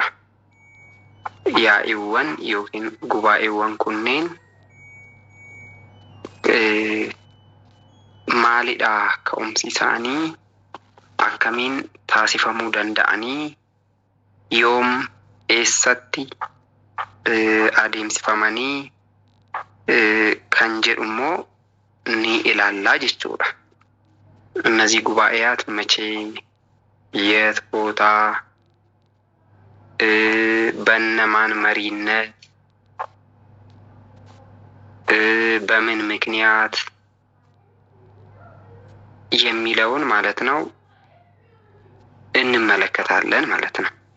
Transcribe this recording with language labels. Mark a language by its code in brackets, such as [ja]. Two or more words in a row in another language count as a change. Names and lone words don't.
[om] Yaa'iiwwan yookiin gubaa'eewwan kunneen maalidha ka'umsi isaanii, akkamiin taasifamuu danda'anii, yoom eessatti adeemsifamanii kan jedhu immoo ni ilaallaa jechuudha። [am] እነዚህ ጉባኤያት መቼ፣ የት ቦታ፣ በእነማን መሪነት፣ በምን ምክንያት የሚለውን ማለት ነው እንመለከታለን ማለት ነው።